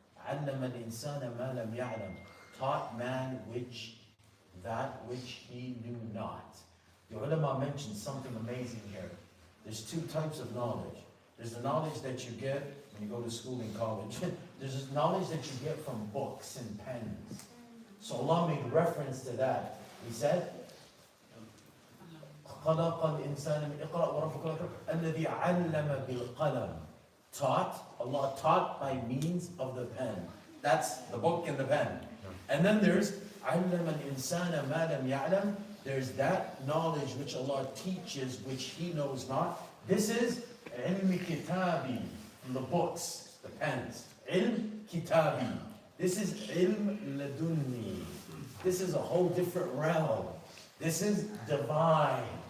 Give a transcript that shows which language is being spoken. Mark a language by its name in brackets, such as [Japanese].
[Arabic] Allama al-insana ma lam ya'lam. [English] Taught man that which he knew not. The ulama mentioned something amazing here. There's 2 types of knowledge. There's the knowledge that you get when you go to school and college. There's this knowledge that you get from books and pens. So Allah made reference to that. He said, [Arabic] خَلَقَ الْإِنسَانَ مِنْ إِقْرَأْ وَرَبُّكَ الْأَكْرَمُ الَّذِي عَلَّمَ بِالْقَلَمِ. [English] Taught, Allah taught by means of the pen. That's the book and the pen. And then there's [Arabic] عَلَّمَ الْإِنسَانَ مَا لَمْ يَعْلَمْ. [English] There's that knowledge which Allah teaches, which He knows not. This is ilm kitabi, from the books, the pens. Ilm kitabi. This is ilm ladunni. This is a whole different realm. This is divine.